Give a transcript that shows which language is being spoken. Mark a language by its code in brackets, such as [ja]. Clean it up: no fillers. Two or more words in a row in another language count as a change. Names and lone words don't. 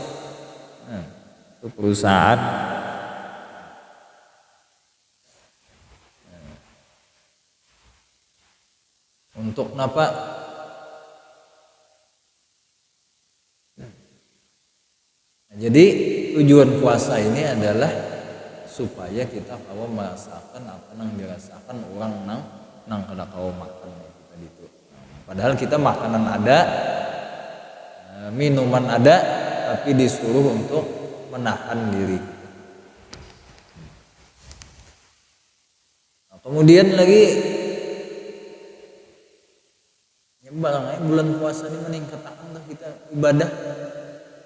[bjn] Itu perusahaan. Untuk kenapa? Jadi tujuan puasa ini adalah supaya kita kawa merasakan apa yang dirasakan orang nang kada kawa makan kita gitu. Padahal kita makanan ada, minuman ada, tapi disuruh untuk menahan diri. Nah, kemudian lagi bulan puasa ini meningkatkan kita ibadah.